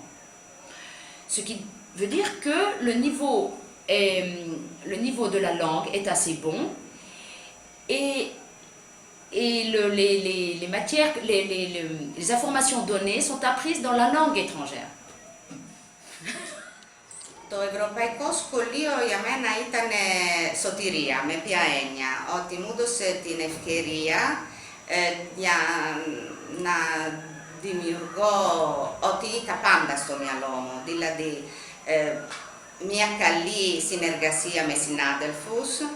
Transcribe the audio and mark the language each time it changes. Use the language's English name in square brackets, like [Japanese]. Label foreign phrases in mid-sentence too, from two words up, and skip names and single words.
[French] Ce qui veut dire que le niveau de la langue est assez bon, et les matières, les informations données sont apprises dans la langue étrangère. [Greek] Το ευρωπαϊκό σχολείο για μένα ήταν σωτηρία, με ποια έννοια, ότι μου έδωσε την ευκαιρία για να δημιουργώ ότι είχα πάντα στο μυαλό μου, δηλαδή μια καλή συνεργασία με συνάδελφους,